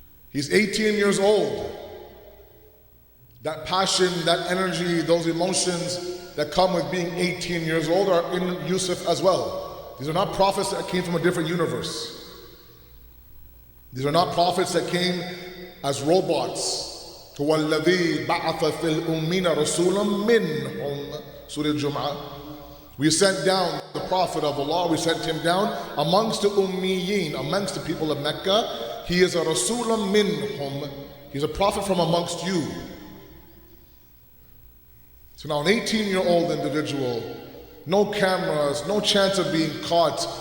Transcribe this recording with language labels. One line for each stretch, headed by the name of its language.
English: He's 18 years old. That passion, that energy, those emotions that come with being 18 years old are in Yusuf as well. These are not prophets that came from a different universe. These are not prophets that came as robots.
Arabic: هو الذي بعث في الأمين رسولا منهم. Surah Jum'ah.
English: We sent down the Prophet of Allah, we sent him down amongst the Ummiyin, amongst the people of Mecca. He is a
Arabic: Rasulun minhum.
English: He's a prophet from amongst you. So now an 18-year-old individual, no cameras, no chance of being caught.